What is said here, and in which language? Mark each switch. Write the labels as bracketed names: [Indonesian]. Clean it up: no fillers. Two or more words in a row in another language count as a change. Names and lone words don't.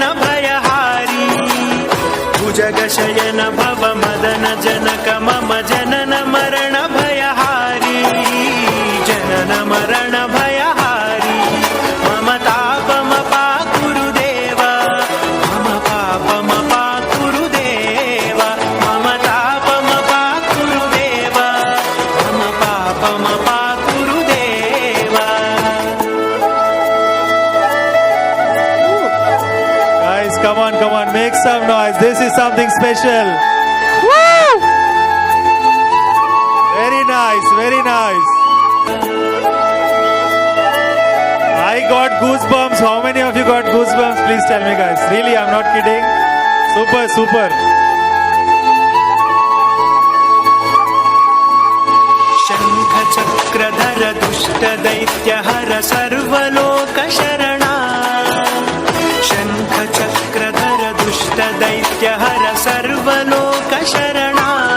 [Sanskrit] भयहारी भुजगशयन भव मदन जनक मम जनन मरण भयहारी जनन मरण भयहारी मम तापमपाकुरु देव मम पापमपाकुरु देव मम तापमपाकुरु देव मम पापमपाकुरु देव [English] Come on, make some noise. This is something special. Woo! Very nice, very nice. I got goosebumps. How many of you got goosebumps? Please tell me, guys. Really, I'm not kidding. Super, super. [Sanskrit] शंख चक्रधर दुष्ट दैत्य हर सर्वलोक शरणा शंख चक्रधर दुष्ट दैत्य हर सर्वलोक शरणा